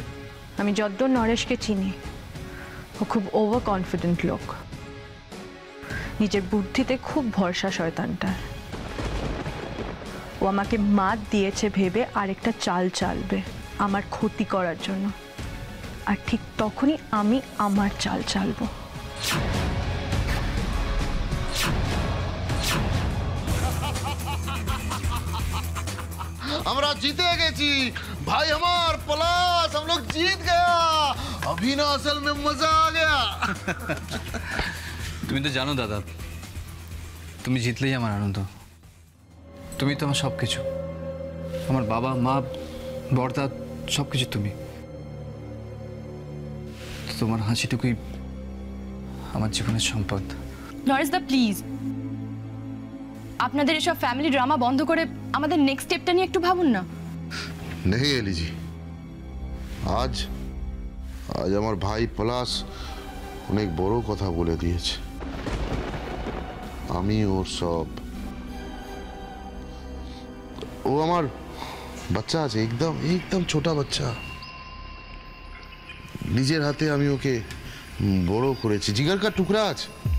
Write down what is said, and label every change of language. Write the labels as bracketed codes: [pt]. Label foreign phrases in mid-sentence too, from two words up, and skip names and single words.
[bn] আমি যদ্দূর নরেশকে চিনি, ও খুব [en] over confident [bn] লোক। নিজের বুদ্ধিতে খুব ভরসা শয়তানটা। ও আমাকে মাত দিয়েছে ভেবে আরেকটা চাল চালবে আমার ক্ষতি করার জন্য, আর ঠিক তখনই আমি আমার চাল চালবো। [hi] हमरा जीते गेची भाई, हमार पलास, हम लोग जीत गया। अभी ना असल में मजा आ गया। [bn] তুমি তো জানো দাদা, তুমি জিতলেই আমার আনন্দ। তুমি তো আমার সব কিছু, আমার বাবা মা বড়দা সব কিছু তুমি। তোমার হাসিটুকুই আমার জীবনের সম্পদ। নরেশ দা, প্লিজ আপনাদের এসব [en] family drama [bn] বন্ধ করে আমাদের [en] next stepটা [bn] নিয়ে একটু ভাবুন না। [hi] नहीं एली जी, आज आज [bn] আমার ভাই পলাশ অনেক বড় কথা বলে দিয়েছে। আমি ওর সব, ও আমার বাচ্চা আছে, একদম একদম [hi] छोटा बच्चा। [bn] নিজের হাতে আমি ওকে বড় করেছি, [hi] जिगर का टुकड़ा [bn] আছে।